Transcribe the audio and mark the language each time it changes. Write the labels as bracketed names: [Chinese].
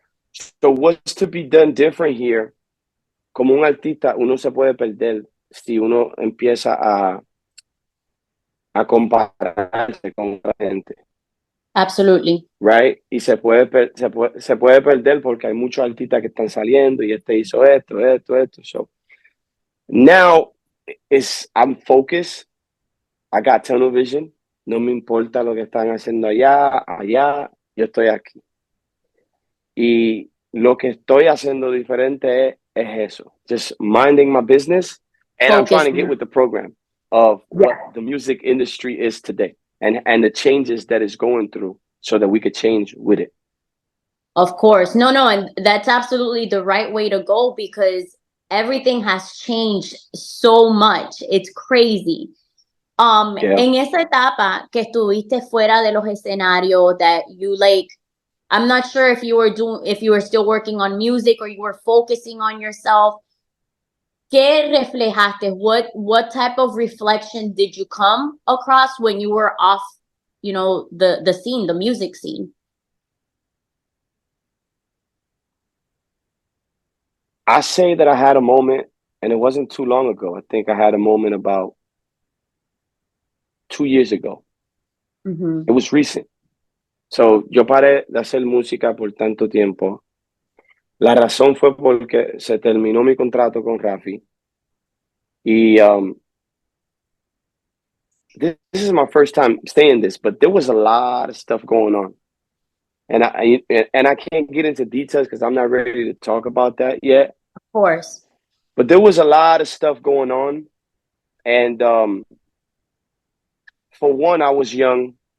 [English] So what's to be done different here? [Spanish] Como un artista, uno se puede perder si uno empieza a compararse con la gente. [English] Absolutely. Right? [Spanish] Y se puede perder porque hay muchos artistas que están saliendo y hizo esto. [English] So now I'm focused. I got tunnel vision. [Spanish] No me importa lo que están haciendo allá, yo estoy aquí. Y lo que estoy haciendo diferente es eso. [English] Just minding my business, and I'm trying to get with the program of what the music industry is today and the changes that it's going through, so that we could change with it. Of course. No, and that's absolutely the right way to go, because everything has changed so much. It's crazy. [Spanish] En esa etapa que estuviste fuera de los escenarios, [English] that you like, I'm not sure if you were still working on music or you were focusing on yourself. [Spanish] ¿Qué reflejaste? [English] What type of reflection did you come across when you were off, the scene, the music scene? I say that I had a moment, and it wasn't too long ago. I think I had a moment about 2 years ago. Mm-hmm. It was recent. [Spanish] So, yo paré de hacer música por tanto tiempo. La razón fue porque se terminó mi contrato con Rafi. [English] Y this is my first time saying this, but there was a lot of stuff going on. And I can't get into details because I'm not ready to talk about that yet. Of course. But there was a lot of stuff going on. And for one, I was young.